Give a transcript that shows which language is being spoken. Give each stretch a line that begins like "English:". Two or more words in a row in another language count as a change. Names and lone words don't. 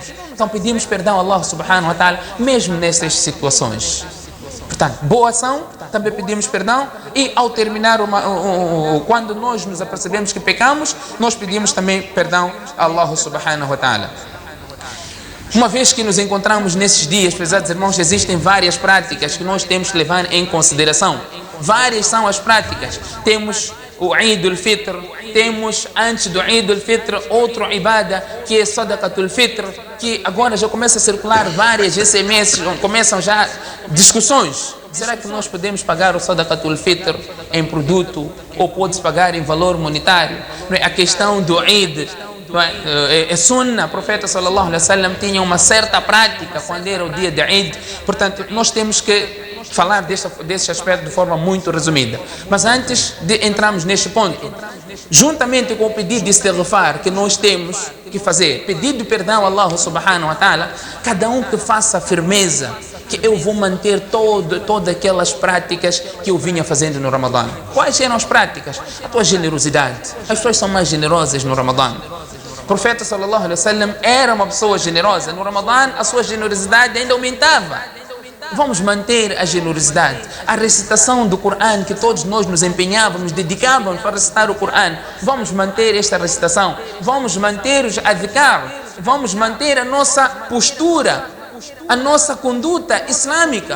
Portuguese: Então pedimos perdão a Allah
Arabic: سبحانه وتعالى
Portuguese: mesmo nessas situações. Portanto, boa ação, também pedimos perdão, e ao terminar quando nós nos apercebemos que pecamos, nós pedimos também perdão a Allah
Arabic: سبحانه وتعالى.
Portuguese: Uma vez que nos encontramos nesses dias, prezados irmãos, existem várias práticas que nós temos que levar em consideração. Várias são as práticas. Temos o Eid al-Fitr, temos antes do Eid al-Fitr outro ibada que é Sadaqatul Fitr, que agora já começa a circular várias SMS, começam já discussões. Será que nós podemos pagar o Sadaqatul Fitr em produto ou pode-se pagar em valor monetário? A questão do Eid é sunnah. O profeta
Arabic: صلى الله عليه وسلم
Portuguese: tinha uma certa prática quando era o dia de Eid. Portanto, nós temos que falar desse aspecto de forma muito resumida. Mas antes de entrarmos neste ponto, juntamente com o pedido de istighfar que nós temos que fazer, pedido de perdão a Allah
Arabic: سبحانه وتعالى,
Portuguese: cada um que faça firmeza que eu vou manter todas aquelas práticas que eu vinha fazendo no Ramadã. Quais eram as práticas? A tua generosidade. As pessoas são mais generosas no Ramadã. O profeta
Arabic: صلى الله عليه وسلم
Portuguese: era uma pessoa generosa. No Ramadã a sua generosidade ainda aumentava. Vamos manter a generosidade. A recitação do Corão, que todos nós nos empenhávamos, dedicávamos para recitar o Corão, vamos manter esta recitação. Vamos manter os adhkar. Vamos manter a nossa postura, a nossa conduta islâmica.